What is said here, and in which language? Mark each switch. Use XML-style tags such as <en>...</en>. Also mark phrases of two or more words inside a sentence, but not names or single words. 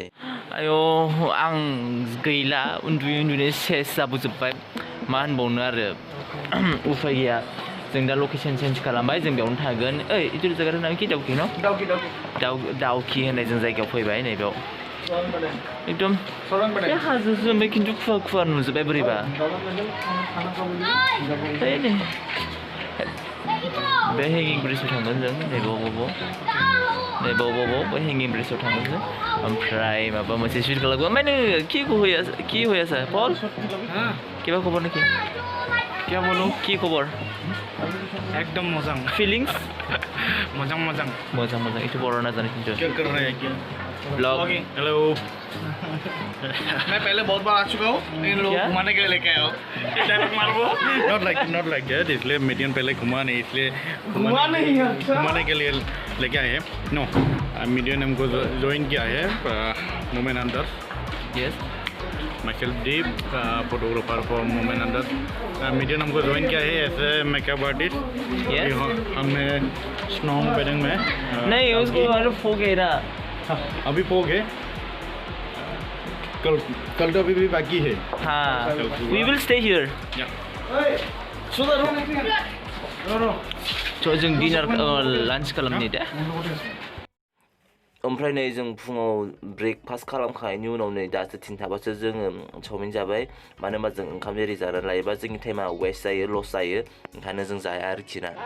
<brx>आयौ आं गैला उन्दुयै सेस जाबोजोब्बाय मा होनबावनो आरो उफाय गैया जों दा लकेसन चेन्ज खालामबाय जों बेयावनो थागोन ओइ इटु जायगानि नाम कि दाउकि न' दाउकि होननाय जों जायगायाव फैबाय नैबेयाव एकदम बे हाजोसो ओमफ्राय खिन्थु खुवा नुजोब्बाय बोरैबा बे हेंगिं ब्रिजआव थांगोन जों नैबाव बे हेंगिं ब्रिजआव थांगोन जों ओमफ्राय माबा मोनसे सुइट खालामगोन ओमफ्राय नोङो</brx> <as>কি হৈ আছে পল কিবা খবৰ নেকি</as> <hi>क्या बोलो</hi> <as>কি খবৰ</as> <hi>एकदम मजा फिलिंग्स मजा</hi> <brx>इटु बर' नाजाने खिन्थु</brx> <hi>क्या कर रहे हैं क्या ब्लॉग हेलो मैं पहले बहुत बार आ चुका हूँ इन लोग घुमाने के लिए लेके आया हूँ</hi> <en>not like that</en> <hi>इसलिए मेडियन पहले घुमा नहीं इसलिए घुमाने के लिए लेके आए हैं नो मेडियन हमको ज्वाइन किया है मोमेंट अंदर यस माइकल दीप</hi> <en>photographer for</en> <hi>मोमेंट अंदर मेडियन हमको ज्वाइन किया है</hi> <en>as a makeup artist</en> <hi>हमने स्नो पैडिंग में नहीं उसको फोक है ना अभी फोक है कल तो अभी भी बाकी है</hi> <en>हाँ we will stay here so</en> <brx>जों डिनार लान्च खालामनि दे ओमफ्राय नै जों फुङाव ब्रेकफास्ट खालामखांनायनि उनाव नै दासो 3:00 जोङो चावमिन जाबाय मानो होनबा जों ओंखाम एरि जानानै लायोबा जोंनि टाइमा वेस्ट जायो लस जायो ओंखायनो जों जाया आरोखि ना</brx>